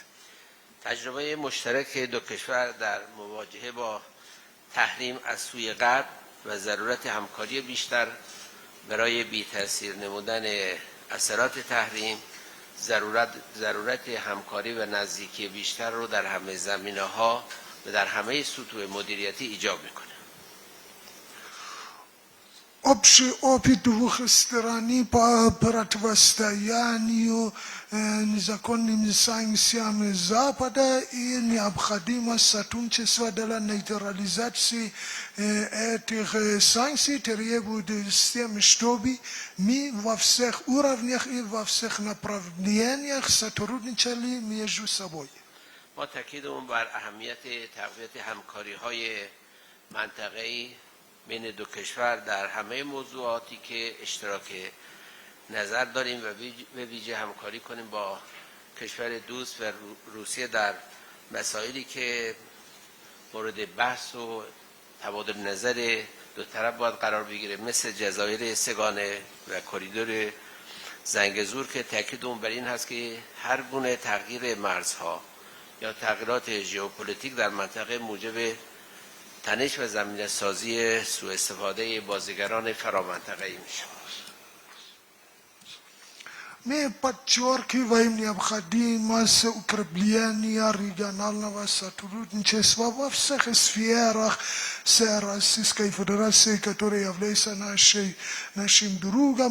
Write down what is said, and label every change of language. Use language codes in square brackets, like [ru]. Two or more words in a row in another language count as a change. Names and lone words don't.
[fa] تجربه مشترک دو کشور در مواجهه با تحریم از سوی غرب و ضرورت همکاری بیشتر برای بی‌تأثیر نمودن اثرات تحریم ضرورت همکاری و نزدیکی بیشتر رو در همه زمینه‌ها و در همه سطوح مدیریتی ایجاب میکنه. [ru] Общий опыт двухсторонней по противостоянию незаконным санкциям Запада и необходимость сотрудничества для нейтрализации этих санкций требует с тем, чтобы мы во всех уровнях и во всех направлениях сотрудничали между собой. [fa] ما تاکیدمون بر اهمیت تقویت همکاری‌های منطقه‌ای بین دو کشور در همه موضوعاتی که اشتراک نظر داریم و به ویژه همکاری کنیم با کشور دوست و روسیه در مسائلی که مورد بحث و تبادل نظر دو طرف باید قرار بگیره، مثل جزایر سگانه و کریدور زنگزور که تاکیدمون بر این هست که هر گونه تغییر مرزها یا تغییرات ژئوپلیتیک در منطقه موجب تنش و زمینه سازی سوء استفاده بازیگران فرامنطقه‌ای میشه. [ru] Мы подчеркиваем необходимость укрепления регионального сотрудничества во всех сферах с Российской Федерацией, которая является нашим другом.